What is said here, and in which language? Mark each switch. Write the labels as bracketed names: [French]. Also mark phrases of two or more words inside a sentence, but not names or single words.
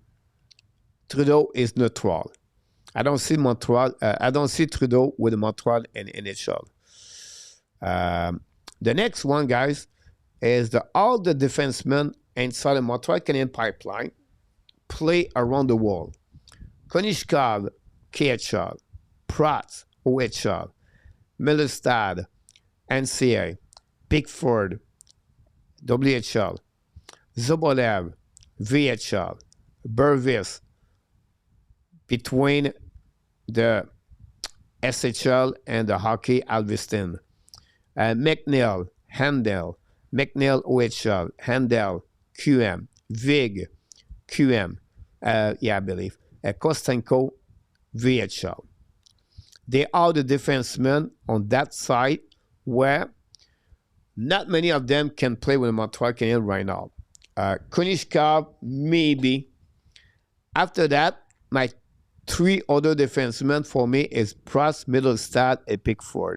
[English] Trudeau is neutral. I don't see Montreal. I don't see Trudeau with Montreal and NHL. The next one, guys, is all the defensemen inside the Montreal Canadiens pipeline play around the world. Konishkov, KHL, Pratt, OHL, Millerstad, NCA, Pickford, WHL, Zobolev, VHL, Burvis, between the SHL and the hockey Alviston. McNeil, Handel, McNeil OHL, Handel, QM, Vig, QM, I believe, Kostenko, VHL. They are the defensemen on that side where not many of them can play with the Montreal Canadiens right now. Konishkov, maybe. After that, my 3 other defensemen for me is Prost, Middlestad, and Pickford.